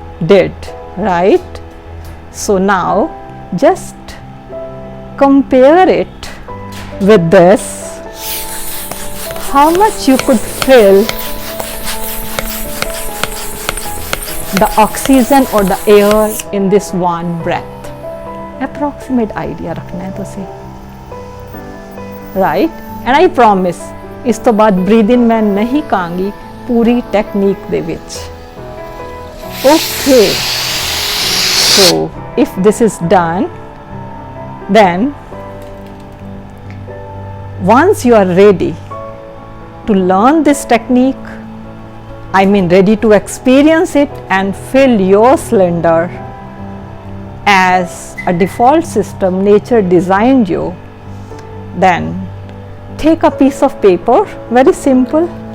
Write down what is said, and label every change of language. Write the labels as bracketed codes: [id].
[en] Did, right? So now just compare it with this, how much you could fill the oxygen or the air in this one breath. Approximate idea [pa] रखना है तुसी, [en] right? And I promise [pa] ਇਸ ਤੋਂ ਬਾਅਦ breathe in ਮੈਂ ਨਹੀਂ ਕਹਾਂਗੀ ਪੂਰੀ technique ਦੇ ਵਿੱਚ। [en] Okay, so if this is done, then once you are ready to learn this technique, I mean ready to experience it and fill your cylinder as a default system nature designed you, then take a piece of paper, very simple,